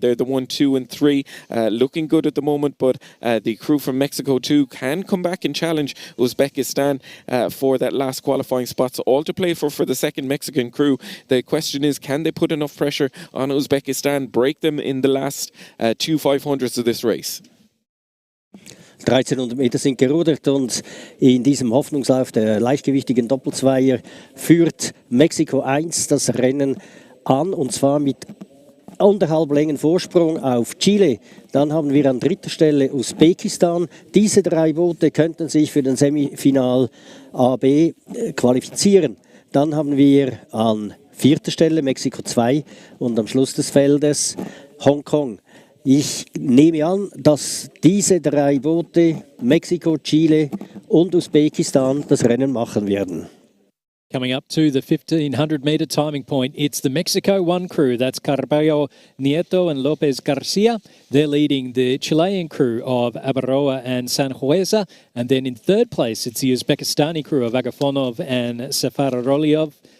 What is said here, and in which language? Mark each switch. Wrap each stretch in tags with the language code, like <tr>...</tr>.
<en>They're the 1, 2 and 3, looking good at the moment, but the crew from Mexico 2 can come back and challenge Uzbekistan for that last qualifying spots, all to play for the second Mexican crew. The question is, can they put enough pressure on Uzbekistan, break them in the last 2 500s of this race?</en> <de>1300 Meter sind gerudert und in diesem Hoffnungslauf der leichtgewichtigen Doppelzweier führt Mexiko 1 das Rennen an, und zwar mit 1,5 Längen Vorsprung auf Chile. Dann haben wir an dritter Stelle Usbekistan. Diese 3 Boote könnten sich für den Semifinal AB qualifizieren. Dann haben wir an 4. Stelle Mexiko 2 und am Schluss des Feldes Hongkong. Ich nehme an, dass diese 3 Boote, Mexiko, Chile und Usbekistan, das Rennen machen werden.</de> <en>Coming up to the 1,500 metre timing point, it's the Mexico 1 crew. That's Carballo Nieto and Lopez Garcia. They're leading the Chilean crew of Abaroa and Sanjueza. And then in 3rd place, it's the Uzbekistani crew of Agafonov and Safararoliov.</en>